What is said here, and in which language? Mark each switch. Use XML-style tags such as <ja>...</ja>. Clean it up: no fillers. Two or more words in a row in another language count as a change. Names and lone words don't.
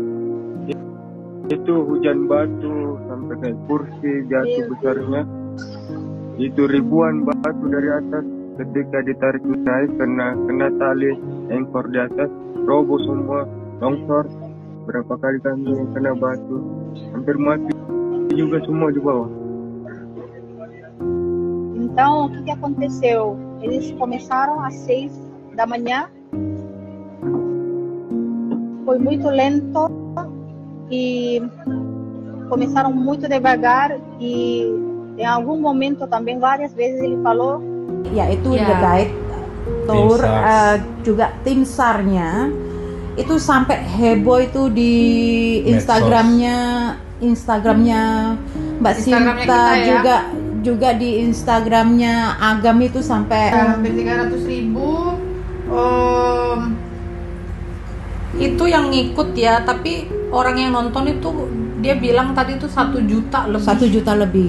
<id>Itu hujan batu sampai kayak kursi jatuh besarnya. Itu ribuan batu dari atas, ketika ditarik naik kena tali ekor di atas, roboh semua, longsor. Berapa kali kami kena batu, hampir mati juga semua di bawah.</id> <pt>Então, o que aconteceu? Eles começaram às 6 da manhã, foi muito lento e começaram muito devagar, e em algum momento também várias vezes ele falou,</pt> <id>yaitu The Guide Tour, juga tim SAR-nya itu sampai heboh itu di Instagramnya Mbak Sinta ya. juga di Instagramnya Agam itu sampai 300.000 itu yang ngikut ya, tapi orang yang nonton itu dia bilang tadi itu 1 juta lebih.</id>